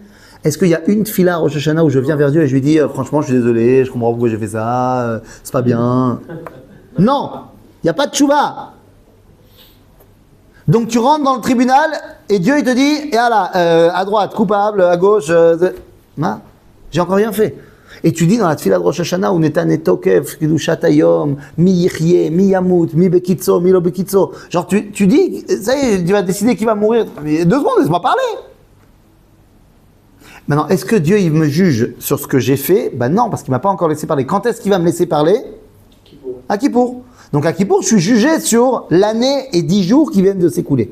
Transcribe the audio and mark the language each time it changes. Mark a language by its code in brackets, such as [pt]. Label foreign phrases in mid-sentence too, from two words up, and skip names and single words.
[fr] Est-ce qu'il y a une fila à Rosh Hashanah où je viens vers Dieu et je lui dis franchement, je suis désolé, je comprends pourquoi j'ai fait ça, c'est pas bien. Non, il n'y a pas de tchouva. Donc tu rentres dans le tribunal et Dieu il te dit, et voilà, à droite, coupable, à gauche, j'ai encore rien fait. Et tu dis dans la tefila de Rosh Hashanah, où Netan et Tokef, [he] קדושת היום, מי יחיה, מי ימות, מי בקצו, מי לא בקצו. [fr] Genre tu dis, ça y est, Dieu va décider qui va mourir. Mais 2 secondes, laisse-moi parler. Maintenant, est-ce que Dieu il me juge sur ce que j'ai fait? Ben non, parce qu'il m'a pas encore laissé parler. Quand est-ce qu'il va me laisser parler? À Kippour. Donc à Kippour, je suis jugé sur l'année et 10 jours qui viennent de s'écouler.